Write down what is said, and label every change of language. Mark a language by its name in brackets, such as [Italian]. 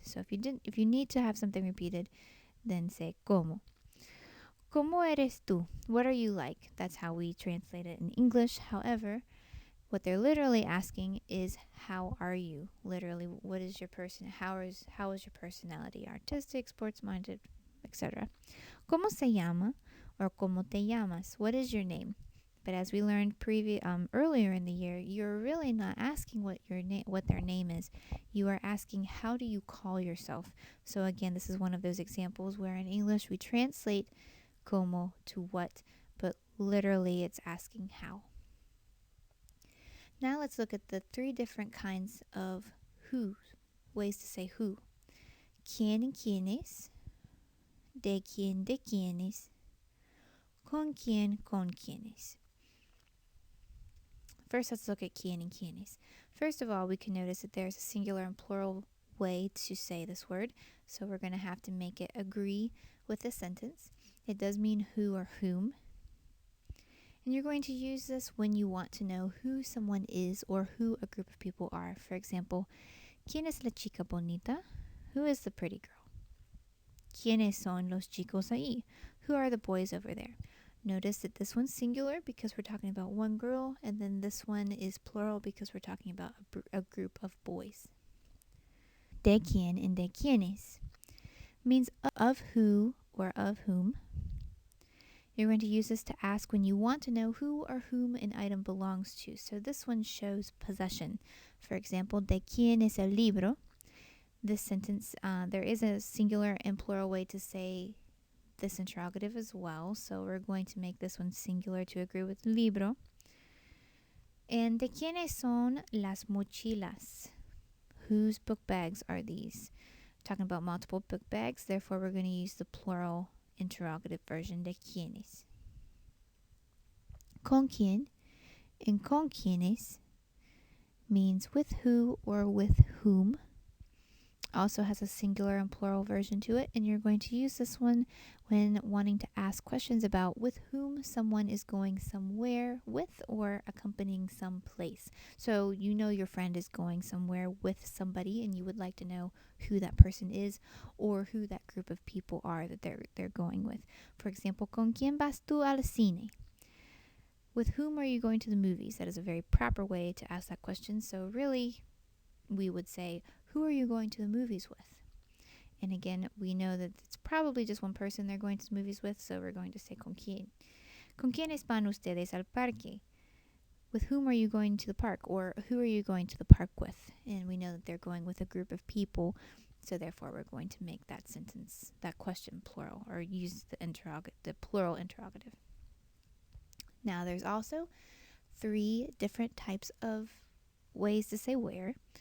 [English] So if you need to have something repeated, then say como. [Spanish] ¿Cómo eres tú? [English] What are you like? That's how we translate it in English. However, what they're literally asking is how are you? Literally, what is your how is your personality? Artistic, sports-minded, etc. [Spanish] ¿Cómo se llama? [English] Or [Spanish] ¿cómo te llamas? [English] What is your name? But as we learned earlier in the year, you're really not asking what their name is. You are asking, how do you call yourself? So again, this is one of those examples where in English we translate como to what, but literally it's asking how. Now let's look at the 3 different kinds of who, ways to say who. [Spanish] ¿Quién y quiénes? ¿De quién de quiénes? ¿Con quién con quiénes? [English] First, let's look at quién and quiénes. First of all, we can notice that there's a singular and plural way to say this word, so we're going to have to make it agree with the sentence. It does mean who or whom. And you're going to use this when you want to know who someone is or who a group of people are. For example, [Spanish] ¿Quién es la chica bonita? [English] Who is the pretty girl? [Spanish] ¿Quiénes son los chicos ahí? [English] Who are the boys over there? Notice that this one's singular because we're talking about one girl, and then this one is plural because we're talking about a group of boys. De quién and de quiénes means of who or of whom. You're going to use this to ask when you want to know who or whom an item belongs to. So this one shows possession. For example, [Spanish] ¿de quién es el libro? [English] This sentence, there is a singular and plural way to say this interrogative as well. So we're going to make this one singular to agree with libro. [Spanish] And ¿de quiénes son las mochilas? [English] Whose book bags are these? Talking about multiple book bags, therefore we're going to use the plural interrogative version, ¿de quiénes? ¿Con quién and con quiénes means with who or with whom. Also has a singular and plural version to it, and you're going to use this one when wanting to ask questions about with whom someone is going somewhere with or accompanying some place. So you know your friend is going somewhere with somebody and you would like to know who that person is or who that group of people are that they're going with. For example, [Spanish] ¿Con quién vas tú al cine? [English] With whom are you going to the movies? That is a very proper way to ask that question. So really, we would say, who are you going to the movies with? And again, we know that it's probably just one person they're going to the movies with, so we're going to say ¿con quién? [Spanish] ¿Con quiénes van ustedes al parque? [English] With whom are you going to the park? Or who are you going to the park with? And we know that they're going with a group of people, so therefore we're going to make that sentence, that question plural, or use the plural interrogative. Now there's also 3 different types of ways to say where.